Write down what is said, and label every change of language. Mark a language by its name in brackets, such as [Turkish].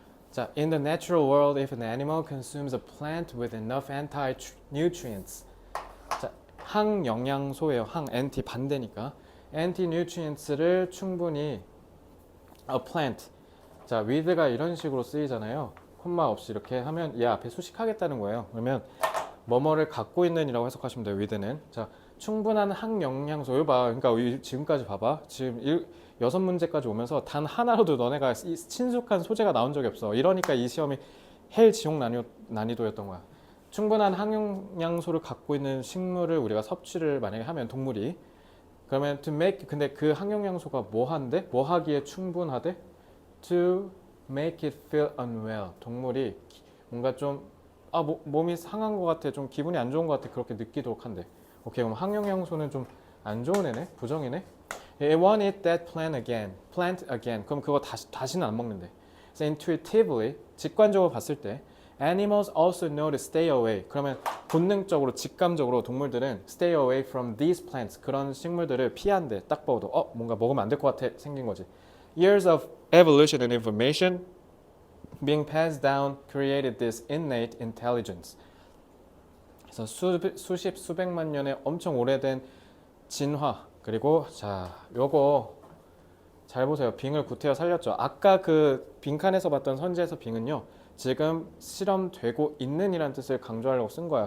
[Korean] 자, [English] in the natural world, if an animal consumes a plant with enough anti-nutrients. [Korean] 자, 항영양소예요. anti 반대니까. [English] anti-nutrients를 [Korean] 충분히 [English] a plant. [Korean] 자, with가 이런 식으로 쓰이잖아요. 콤마 없이 이렇게 하면 얘 앞에 수식하겠다는 거예요. 그러면 뭐뭐를 갖고 있는이라고 해석하시면 돼요. with는. 자, 충분한 항영양소. 이거 봐. 그러니까 지금까지 봐봐. 지금 6문제까지 오면서 단 하나로도 너네가 친숙한 소재가 나온 적이 없어. 이러니까 이 시험이 헬 지옥 난이도였던 거야. 충분한 항영양소를 갖고 있는 식물을 우리가 섭취를 만약에 하면 동물이 그러면 [English] to make [Korean] 근데 그 항영양소가 뭐 한대? 뭐 하기에 충분하대? [English] to make it feel unwell. [Korean] 동물이 뭔가 좀 몸이 상한 것 같아. 좀 기분이 안 좋은 것 같아. 그렇게 느끼도록 한대. 오케이, 그럼 항영양소는 좀 안 좋은 애네? 부정이네? [English] It won't eat that plant again. [Korean] 그럼 그거 다시는 안 먹는데. [English] So intuitively, [Korean] 직관적으로 봤을 때 [English] animals also know to stay away. [Korean] 그러면 본능적으로, 직감적으로 동물들은 [English] stay away from these plants. [Korean] 그런 식물들을 피한대. 딱 봐도 뭔가 먹으면 안 될 것 같아 생긴 거지. [English] Years of evolution and information being passed down created this innate intelligence. [Korean] 그래서 수십 수백만 년의 엄청 오래된 진화. 그리고 자, 요거 잘 보세요. 빙을 구태여 살렸죠. 아까 그 빈칸에서 봤던 선지에서 빙은요, 지금 실험되고 있는이라는 뜻을 강조하려고 쓴 거야.